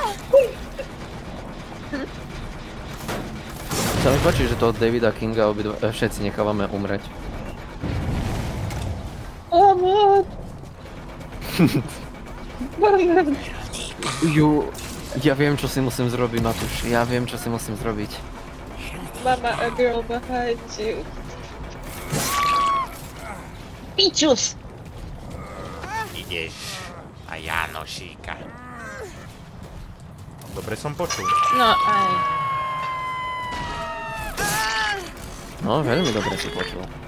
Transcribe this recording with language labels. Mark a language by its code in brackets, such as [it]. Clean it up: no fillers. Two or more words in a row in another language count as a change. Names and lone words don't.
[sk] Sa mi páči, že toho Davida Kinga všetci nechávame umrieť. Ju, ja viem, čo si musím zrobiť, Matúš. Ja viem, čo si musím zrobiť. [en] Mama, a girl behind you. [sk] Pičus! Ideš a Janošíka. Dobre som počul. No aj. No, veľmi dobre si počul.